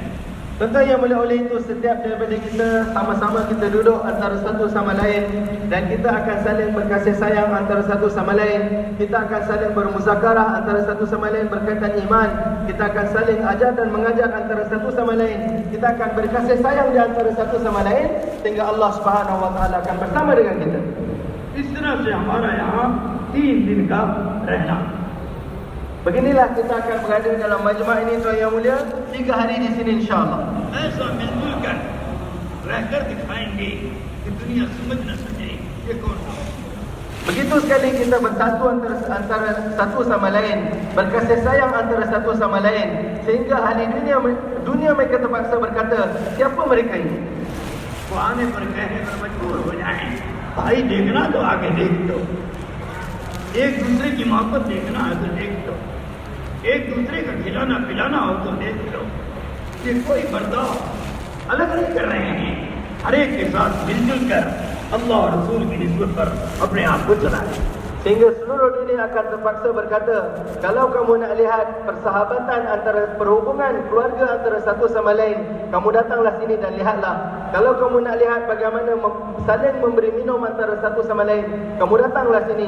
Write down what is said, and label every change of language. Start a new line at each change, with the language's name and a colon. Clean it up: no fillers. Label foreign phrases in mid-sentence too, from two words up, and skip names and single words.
Malay: Tentu yang mulia, oleh itu setiap daripada kita sama-sama kita duduk antara satu sama lain, dan kita akan saling berkasih sayang antara satu sama lain. Kita akan saling bermuzakarah antara satu sama lain berkaitan iman. Kita akan saling ajar dan mengajar antara satu sama lain. Kita akan berkasih sayang di antara satu sama lain, sehingga
Arabic: الله سبحانه وتعالى
Malay: akan bersama dengan kita.
Urdu: اس طرح سے ہمارا یہاں 3 دن کا رہنا.
Malay: Beginilah kita akan berada dalam majma' ini tuan yang mulia 3 hari di sini insya-Allah.
Urdu: ایسا مل جل کر رہ کر دکھائیں گے کہ دنیا سمجھ نہ سکے یہ کون ہے.
Malay: Begitu sekali kita bersatu antara satu sama lain, berkasih sayang antara satu sama lain, sehingga ahli dunia mereka terpaksa berkata, siapa mereka ini?
Urdu: وہ آنے پر کہنے پر مجبور ہو جائے، بھائی دیکھنا تو آگے دیکھ دو، ایک دوسرے کی محبت دیکھنا ہے تو دیکھ دو، ایک دوسرے کا کھلانا پلانا ہو تو دیکھ لو. یہ کوئی برتاؤ الگ نہیں کر رہے ہیں، ہر ایک کے ساتھ مل جل کر اللہ اور رسول کی نسبت پر اپنے آپ کو چلائیں.
Malay: Sehingga seluruh dunia akan terpaksa berkata, kalau kamu nak lihat persahabatan antara perhubungan keluarga antara satu sama lain, kamu datanglah sini dan lihatlah. Kalau kamu nak lihat bagaimana saling memberi minum antara satu sama lain, kamu datanglah sini.